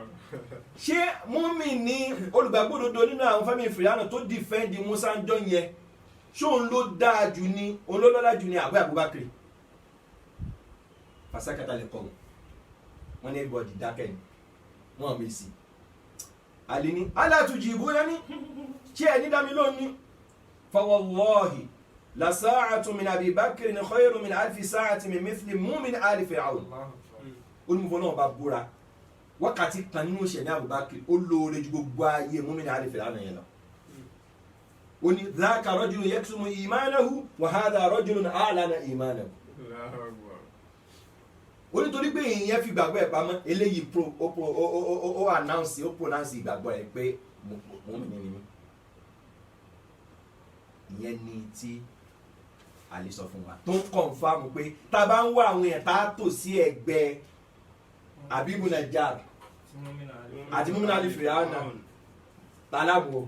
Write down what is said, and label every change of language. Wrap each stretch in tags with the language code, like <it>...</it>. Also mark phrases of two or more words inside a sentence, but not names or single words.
<yo>ṣé múmi ní olùgbàgbọ́dodo nínú àwọn fẹ́mi Fir'auna tó defend Musa ń jọ yẹn ṣé òun ló dáa jù ní òun ló lọ́lá jù ní àbú Abubakar fasakata lè kọ́ wọn ní everybody dákẹ́ ni wọn mi sí àlè ní alátùjìbúná ní ṣé ẹ ní dámi lónìí</yo> <ar>فوالله لساعة من أبي بكر خير من ألف ساعة من مثل مؤمن آل فرعون</ar> <yo>olùmọ̀fọ́ náà bá búra wákàtí kan nínú ìṣẹ̀lẹ̀ Abubakar ó lóore ju gbogbo ayé</yo> <ar>مؤمن آل فرعون</ar> <yo>yẹn lọ ó ní</yo> <ar>ذاك رجل يكتم إيمانه وهذا رجل أعلن إيمانه الله أكبر.</ar> <yo>ó nítorí pé ìyẹn fi gbàgbọ́ ẹ̀ pamọ́ eléyìí ó announce ó pronounce ìgbàgbọ́ ẹ̀ pé mu'min ni mí ìyẹn ni tí àlè sọ fún wa tó ń confirm pé tá a bá ń wá àwọn èèyàn tá a tò sí ẹgbẹ́ Abibu Najjar àti</yo> <ar>مؤمن آل فرعون</ar> <yo>tàlábù</yo>